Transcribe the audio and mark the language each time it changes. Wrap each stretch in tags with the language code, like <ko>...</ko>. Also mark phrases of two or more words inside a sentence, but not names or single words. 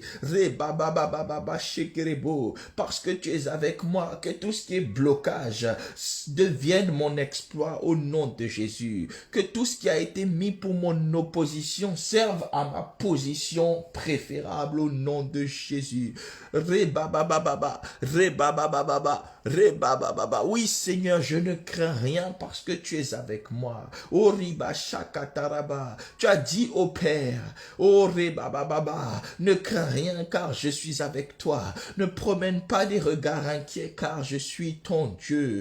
<fr>Reba Baba Baba Shekerebo, parce que tu es avec moi. Que tout ce qui est blocage devienne mon exploit au nom de Jésus. Que tout ce qui a été mis pour mon opposition serve à ma position préférable au nom de Jésus. Reba Baba Baba, Reba Baba Baba, Reba Baba Baba. Oui Seigneur, je ne crains rien parce que tu es avec moi. Oh Riba Shakataraba, tu as dit au Père, oh Reba Baba Baba, ne crains rien car je suis avec toi. Ne promène pas des regards inquiets car je suis ton Dieu.</fr>